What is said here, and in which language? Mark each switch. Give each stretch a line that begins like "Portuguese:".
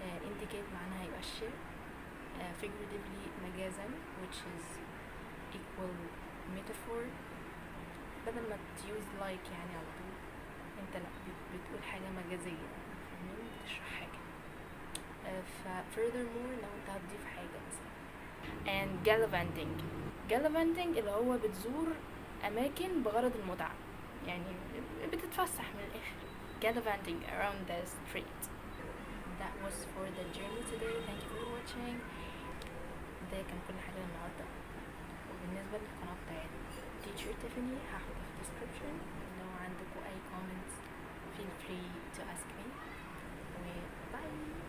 Arabic: indicate معناها يؤشر، figuratively مجازا
English: which is equal metaphor،
Arabic: بدل ما تuse like يعني على طول، انت لا بتقول حاجه مجازيه، فاهمين، بتشرح حاجه. ف furthermore لو انت هتضيف حاجه مثلا. and gallivanting اللي هو بتزور اماكن بغرض المتعه، يعني بتتفسح من الاخر.
English: gallivanting around the street. That was for the journey today. Thank you for watching.
Arabic: ده كان كل حاجه النهارده. وبالنسبه للقناه بتاعت Teacher Tiffany هحطها في description. لو عندكم اي
English: comments feel free to ask me. Bye.